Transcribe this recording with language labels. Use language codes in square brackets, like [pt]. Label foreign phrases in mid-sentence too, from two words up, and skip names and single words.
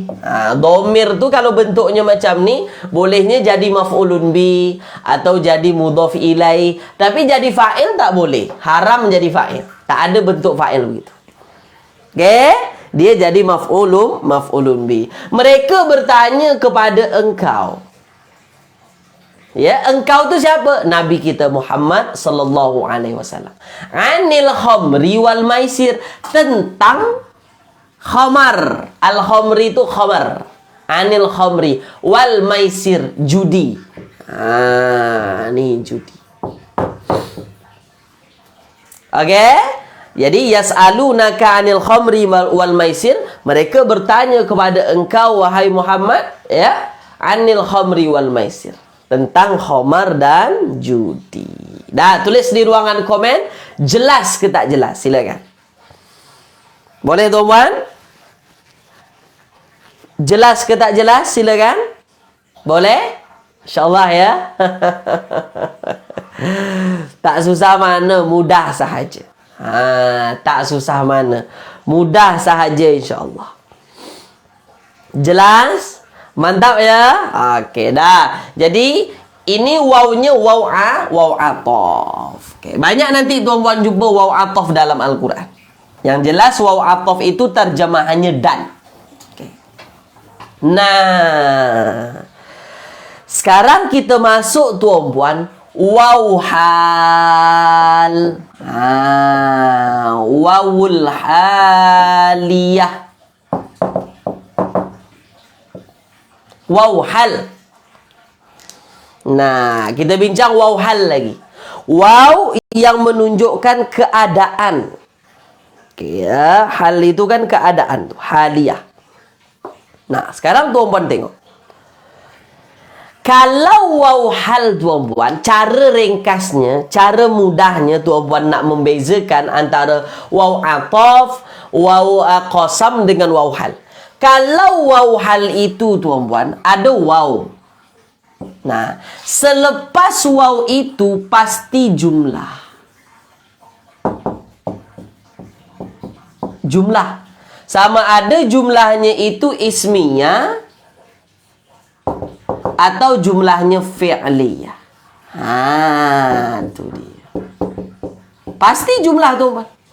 [ms] Domir tu kalau bentuknya macam ni, bolehnya jadi [ar] مفعول به [ms] atau jadi [ar] مضاف إليه. [ms] Tapi jadi fa'il tak boleh. Haram jadi fa'il. Tak ada bentuk fa'il begitu. Okey? Dia jadi [ar] مفعول به. [ms] Mereka bertanya kepada engkau. Ya, engkau tu siapa? Nabi kita Muhammad [ar] صلى الله عليه وسلم. عن الخمر والميسر, [ms] tentang khamar. [ar] الخمر [ms] itu khamar. [ar] عن الخمر والميسر, [ms] judi. Ni judi. Okey? Jadi [ar] يسألونك عن الخمر والميسر, [ms] mereka bertanya kepada engkau wahai Muhammad, ya, [ar] عن الخمر والميسر, [ms] tentang khamar dan judi. Dah tulis di ruangan komen, jelas ke tak jelas? Silakan. Boleh tuan-puan? Jelas ke tak jelas? Silakan. Boleh? InsyaAllah ya. Tak susah mana, mudah sahaja. Tak susah mana, mudah sahaja insyaAllah. Jelas? Mantap ya? Okey dah. Jadi ini wawnya [ar] واو عطف. [ms] Okay. Banyak nanti tuan-tuan jumpa [ar] واو عطف [ms] dalam Al-Quran. Yang jelas [ar] واو عطف [ms] itu terjemahannya dan. Okay. Nah, sekarang kita masuk tuan-puan [ar] واو حال. واو الحالية. واو حال. [ms] Nah, kita bincang [ar] واو حال [ms] lagi. Waw yang menunjukkan keadaan. Oke ya, hal itu kan keadaan tuh, haliyah. Nah, sekarang tuan-puan tengok. Kalau [ar] واو حال [ms] tuan-puan, cara ringkasnya, cara mudahnya tuan-puan nak membezakan antara [ar] واو عطف، واو قسم [ms] dengan [ar] واو حال. [ms] Kalau [ar] واو حال [ms] itu tuan-puan, ada waw. Nah, selepas waw itu pasti jumlah. Jumlah. Sama ada jumlahnya itu ismiyah atau jumlahnya fi'liyah. Itu dia. Pasti jumlah tuh, Pak.